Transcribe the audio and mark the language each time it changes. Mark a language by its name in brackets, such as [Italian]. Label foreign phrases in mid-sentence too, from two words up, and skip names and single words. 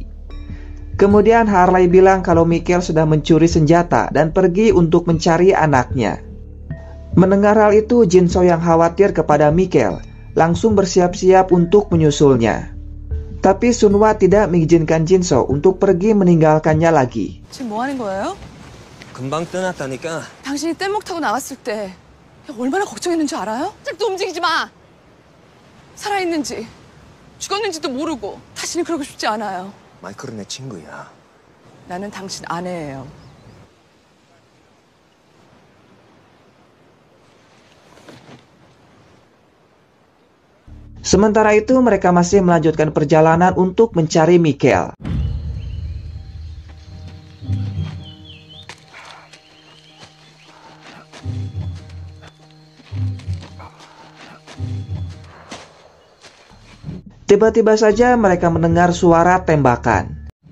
[Indonesian] Kemudian Harley bilang kalau Michael sudah mencuri senjata dan pergi untuk mencari anaknya. Mendengar hal itu, Jin-soo yang khawatir kepada Michael langsung bersiap-siap untuk menyusulnya. Tapi Sunhwa tidak mengizinkan Jin-soo untuk pergi meninggalkannya lagi. [Korean] 지금 뭐 하는 거예요? 금방 떠났다니까. 당신이 뗏목 타고 나왔을 때 얼마나 걱정했는지 알아요? 짝도 움직이지 마. 살아있는지 죽었는지도 모르고 다시는 그러고 싶지 않아요. 마이클은 내 친구야. 나는 당신 아내예요. [Indonesian] Sementara itu mereka masih melanjutkan perjalanan untuk mencari Michael. Tiba-tiba saja mereka mendengar suara tembakan.